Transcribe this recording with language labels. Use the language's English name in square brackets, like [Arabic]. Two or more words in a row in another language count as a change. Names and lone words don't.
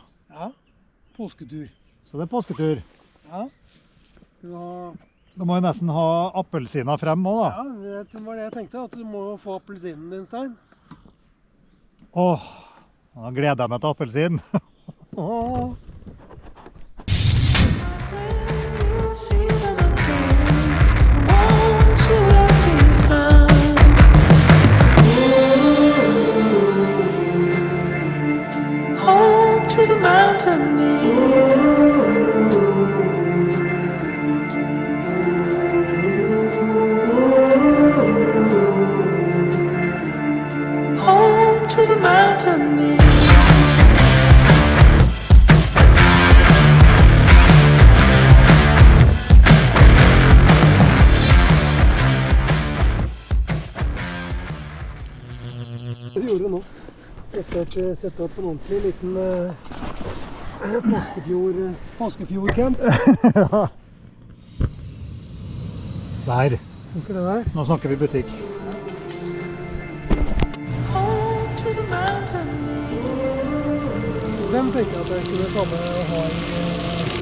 [Norwegian] Ja, påsketur. Så det er påsketur. Ja. Da må jeg nesten ha appelsiner frem også, da. Ja, det var det jeg tenkte, at du må få appelsinen din, Stein. Åh, da gleder jeg meg til appelsin. Åh. [English] Home to the mountain. Home to the mountain. [Norwegian] Det gjorde du nå. Sette opp en ordentlig liten påskefjordcamp. Ja. Der. Funker det der? Nå snakker vi butikk. [English] Home to the mountain. [Norwegian] Den tenker jeg at jeg kunne ta med og ha i...